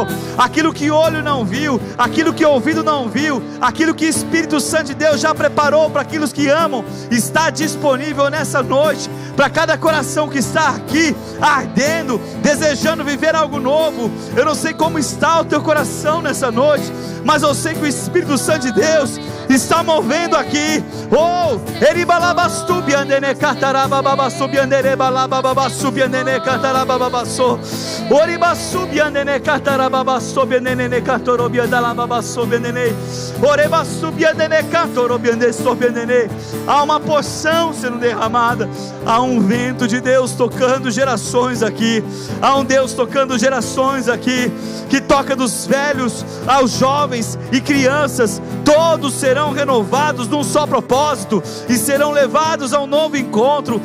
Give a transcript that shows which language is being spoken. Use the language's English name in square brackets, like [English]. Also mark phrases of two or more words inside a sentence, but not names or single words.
[Portuguese] Aquilo que olho não viu, aquilo que ouvido não viu, aquilo que o Espírito Santo de Deus já preparou para aqueles que amam, está disponível nessa noite, para cada coração que está aqui, ardendo, desejando viver algo novo. Eu não sei como está o teu coração nessa noite, mas eu sei que o Espírito Santo de Deus está movendo aqui. Oh, eribalabastubiandene catarabababastubiandere balabababastubiandene catarabababasso, oribasubiandene catarababastubiandene catorobiandalababastubiandene, orebasubiandene catorobiandestubiandene. Há uma porção sendo derramada, há um vento de Deus tocando gerações aqui, há um Deus tocando gerações aqui, que toca dos velhos aos jovens e crianças. Todos serão renovados num só propósito e serão levados a um novo encontro.